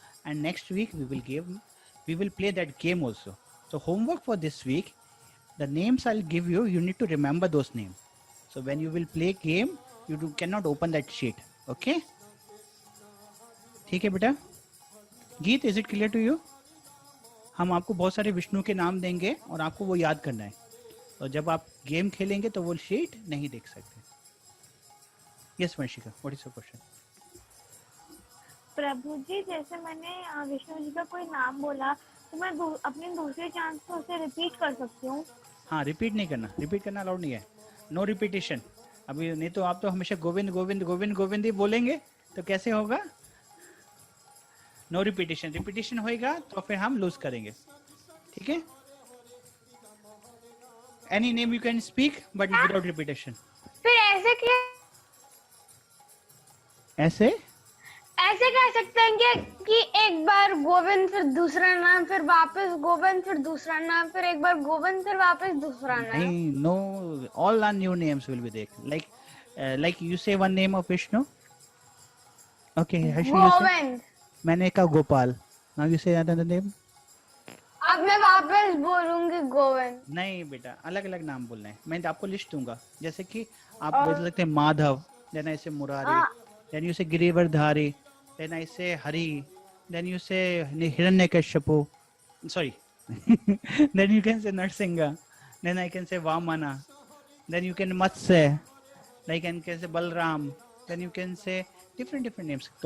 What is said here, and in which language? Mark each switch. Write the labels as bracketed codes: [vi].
[en] And next week we will play that game also. So homework for this week, the names I'll give you, you need to remember those names. So when you will play game, you cannot open that sheet. [hi] Okay? ठीक है बेटा. [en] Geet, is it clear to you? [hi] हम आपको बहुत सारे विष्णु के नाम देंगे और आपको वो याद करना है. और जब आप गेम खेलेंगे तो वो शीट नहीं देख सकते. [en] Yes Vanshika, what is your question? [hi] प्रभु जी, जैसे मैंने विष्णु जी का कोई नाम बोला तो मैं अपनी दूसरे चांस पे उसे रिपीट कर सकती हूँ? हाँ, रिपीट नहीं करना. रिपीट करना अलाउड नहीं है. No repetition. अभी नहीं तो आप तो हमेशा गोविंद गोविंद गोविंद गोविंद ही बोलेंगे तो कैसे होगा? No repetition. रिपीटेशन होएगा तो फिर हम लूज करेंगे. ठीक है? [en] Any name you can speak, but without repetition. [hi] फिर ऐसे क्या? ऐसे कह सकते हैं कि एक बार गोविंद, फिर दूसरा नाम, फिर वापस गोविंद, फिर दूसरा नाम, फिर एक बार गोविंद, फिर वापस दूसरा नाम. [en] नहीं, no, all our new names will be there. Like you say one name of Vishnu. Okay, [hi] Govind. मैंने कहा Gopal. [en] Now you say another name. [hi] अब मैं वापस बोलूंगी गोविंद. नहीं बेटा, अलग अलग नाम बोलना है. मैं आपको लिस्ट दूंगा. [en] जैसे कि आप बोल सकते हैं Madhav, then I say Murari, then you say Girivardhari, then I say Hari, then you say Hiranyakashipu. Sorry. Then you can say Narsingha, then I can say Vamana, then you can Matsya, like I can say Balram, then you can say different names.